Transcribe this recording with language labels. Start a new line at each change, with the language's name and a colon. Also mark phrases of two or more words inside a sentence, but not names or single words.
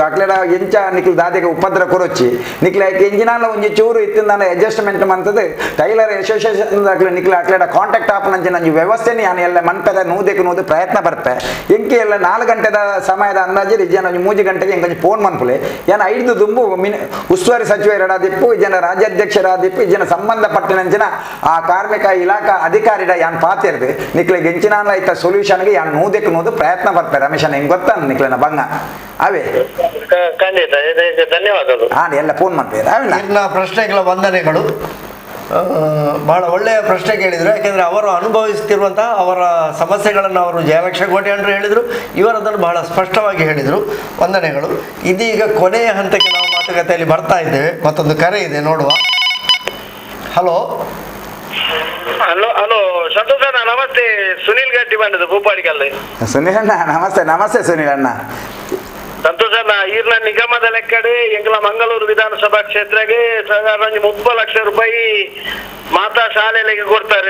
Tulu: ಅಕ್ಲೆಡ ಎಂಚ ನಿಕ್ಲು ದಾದಿಗೆ ಉಪದ್ರ ಕೊರೊಚ್ಚಿ ನಿಕ್ಲ ಎಂಜಿನಾಲ ಒಂಜಿ ಚೂರು ಇತ್ತು ನಾನು ಅಡ್ಜಸ್ಟ್ಮೆಂಟ್ ಮಂತದ್ದು
English: tailor association
Tulu: ನಿಕ್ಲ ಅಕ್ಲೆಡ ಕಾಂಟ್ಯಾಕ್ಟ್ ಆಪ್ ನಂಜಿ ನಂಜಿ ವ್ಯವಸ್ಥೆನೇ ನಾನು ಎಲ್ಲ ಮನ್ಪದ ನೂದು ಪ್ರಯತ್ನ ಬರ್ಪೆ ಎಂಕೆ ಎಲ್ಲ 4 ಗಂಟೆದ ಸಮಯದ ಅಂದಾಜು ಜನ 3 ಗಂಟೆಗೆ ಎಂಕೊಂಚ ಫೋನ್ ಮನ್ಪುಲೆ ಏನ 5 ದುಂಬು ಉಸ್ತುವಾರಿ ಸಚಿವರಾದಿಪ್ಪು ಜನ ರಾಜ್ಯಾಧ್ಯಕ್ಷರಾದಿಪ್ಪು ಜನ ಸಂಬಂಧಪಟ್ಟಿನ ಆ ಕಾರ್ಮಿಕ ಇಲಾಖಾ ಅಧಿಕಾರಿಡ ಯಾನ್ ಪಾತಿರ್ದು ನಿಕ್ಲೆಗೆ ಎಂಚಿನ ಐತ ಸೊಲ್ಯೂಷನ್ಗೆ ಯಾನ್ ನೂದು ಪ್ರಯತ್ನ ಬರ್ಪೆ. ರಮೇಶನ್
Kannada: ಹೆಂಗ್ ಗೊತ್ತಾ
Tulu: ನಿಕ್ಲೆನ ಬಂಗ ಅವೇ
Kannada: ಖಂಡಿತ ಧನ್ಯವಾದಗಳು. ಎಲ್ಲ ಫೋನ್ ಮಾಡ್ತೀರಾ ಪ್ರಶ್ನೆಗಳ ವಂದನೆಗಳು. ಬಹಳ ಒಳ್ಳೆಯ ಪ್ರಶ್ನೆ ಕೇಳಿದರು. ಯಾಕೆಂದರೆ ಅವರು ಅನುಭವಿಸ್ತಿರುವಂತಹ ಅವರ ಸಮಸ್ಯೆಗಳನ್ನು ಅವರು ಜಯಲಕ್ಷ ಕೋಟೆಯಂಡ್ರು ಹೇಳಿದರು, ಇವರದನ್ನು ಬಹಳ ಸ್ಪಷ್ಟವಾಗಿ ಹೇಳಿದರು. ವಂದನೆಗಳು. ಇದೀಗ ಕೊನೆಯ ಹಂತಕ್ಕೆ ನಾವು ಮಾತುಕತೆಯಲ್ಲಿ ಬರ್ತಾ ಇದ್ದೇವೆ. ಮತ್ತೊಂದು ಕರೆ ಇದೆ, ನೋಡುವ. ಹಲೋ ಹಲೋ ಹಲೋ ಸಂತೋಷ್ ಅಣ್ಣ ನಮಸ್ತೆ. ಸುನೀಲ್ ಗಟ್ಟಿ ಬಂದದ್ದು ಭೂಪಾಡಿಕಲ್ಲಿ. ಸುನೀಲ್ ಅಣ್ಣ ನಮಸ್ತೆ. ನಮಸ್ತೆ ಸುನೀಲ್ ಅಣ್ಣ. ಸಂತೋಷ್ ಅಣ್ಣ
Tulu: ಈರ್ನ ನಿಗಮದ ಲೆಕ್ಕಡೆ ಎಂಕಲ
Kannada: ಮಂಗಳೂರು ವಿಧಾನಸಭಾ ಕ್ಷೇತ್ರಕ್ಕೆ ಸಾಧಾರಣ 30 ಲಕ್ಷ ರೂಪಾಯಿ ಮಾತಾ ಶಾಲೆಗೆ ಕೊಡ್ತಾರೆ.